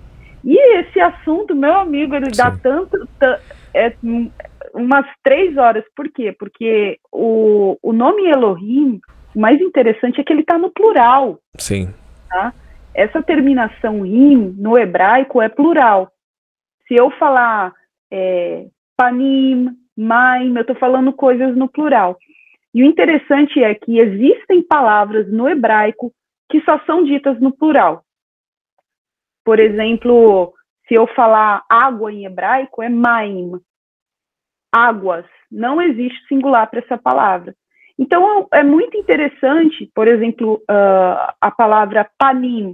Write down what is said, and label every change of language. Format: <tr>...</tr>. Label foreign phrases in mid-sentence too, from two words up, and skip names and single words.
<pt>E esse assunto, meu amigo, ele dá umas 3 horas. Por quê? Porque o nome Elohim, o mais interessante é que ele está no plural. Sim. Tá? Essa terminação him, no hebraico, é plural. Se eu falar</pt> <he>פנים, מים,</he> <pt>eu estou falando coisas no plural. E o interessante é que existem palavras no hebraico que só são ditas no plural. Por exemplo, se eu falar água em hebraico, é maim. Águas. Não existe singular para essa palavra. Então, é muito interessante, por exemplo, a palavra panim.</pt>